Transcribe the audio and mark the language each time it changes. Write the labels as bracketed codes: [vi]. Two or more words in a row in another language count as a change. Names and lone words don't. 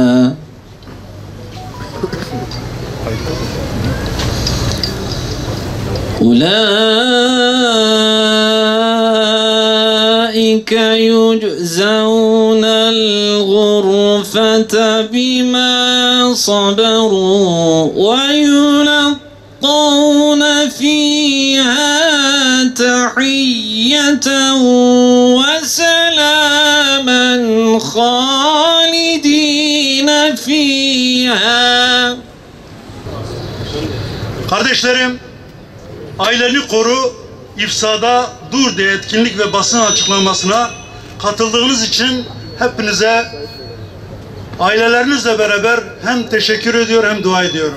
[ar] أولئك يجزون الغرفة بما صبروا ويلقون فيها تحية وسلاما خالدين فيها. [tr] Kardeşlerim, aileni koru, ifsada dur diye etkinlik ve basın açıklamasına katıldığınız için hepinize ailelerinizle beraber hem teşekkür ediyor hem dua ediyorum.